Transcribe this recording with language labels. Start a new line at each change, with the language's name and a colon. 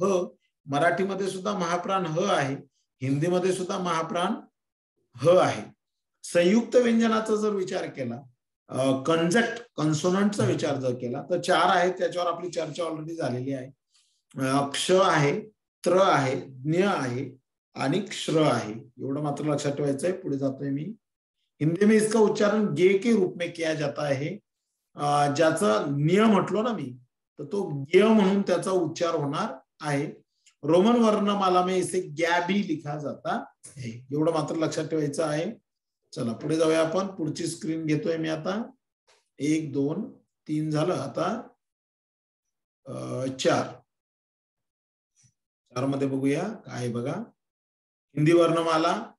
Marathi: ह, मराठीमध्ये सुद्धा महाप्राण ह आहे, हिंदीमध्ये सुद्धा महाप्राण ह आहे. संयुक्त व्यंजनाचा जर विचार केला, कंजक्ट कन्सोनंटचा विचार जर केला, तर 4 आहेत, त्याच्यावर आपली चर्चा ऑलरेडी झालेली आहे. क्ष आहे, त्र आहे, ज्ञ आहे आणि क्षर आहे. एवढं मात्र लक्षात ठेवायचं आहे. पुढे जातोय मी.
Hindi: हिंदी में इसका उच्चारण गे के रूप में किया जाता है.
Marathi: ज्याचा ज्ञ म्हटलो ना मी, तर तो ज्ञ म्हणून त्याचा उच्चार होणार आहे.
Hindi: रोमन वर्णमाला में इसे ग्या भी लिखा जाता है.
Marathi: एवढं मात्र लक्षात ठेवायचं आहे. चला पुढे जाऊया आपण. पुढची स्क्रीन घेतोय मी आता. 1 2 3 झालं, आता 4 मध्ये बघूया काय बघा. हिंदी वर्णमाला.